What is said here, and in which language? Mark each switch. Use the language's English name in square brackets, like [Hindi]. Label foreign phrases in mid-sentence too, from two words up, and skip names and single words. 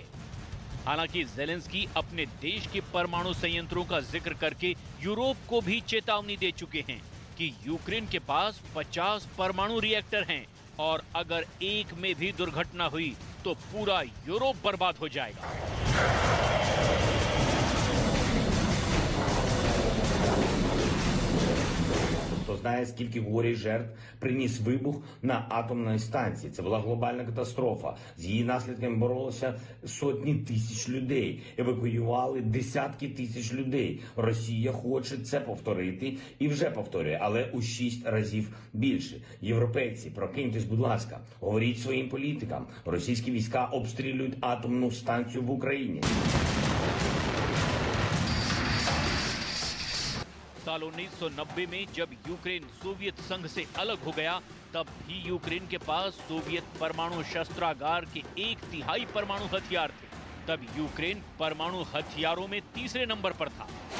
[Hindi] हालांकि ज़ेलेंस्की अपने देश के परमाणु संयंत्रों का जिक्र करके यूरोप को भी चेतावनी दे चुके हैं कि यूक्रेन के पास 50 परमाणु रिएक्टर हैं और अगर एक में भी दुर्घटना हुई तो पूरा यूरोप बर्बाद हो जाएगा। [Ukrainian] Хто знає, скільки горя і жертв приніс вибух на атомній станції. Це була глобальна катастрофа. З її наслідками боролися сотні тисяч людей. Евакуювали десятки тисяч людей. Росія хоче це повторити і вже повторює, але у 6 разів більше. Європейці, прокиньтесь, будь ласка, говоріть своїм політикам. Російські війська обстрілюють атомну станцію в Україні. [Hindi] साल 1990 में जब यूक्रेन सोवियत संघ से अलग हो गया, तब भी यूक्रेन के पास सोवियत परमाणु शस्त्रागार के 1/3 परमाणु हथियार थे। तब यूक्रेन परमाणु हथियारों में तीसरे नंबर पर था।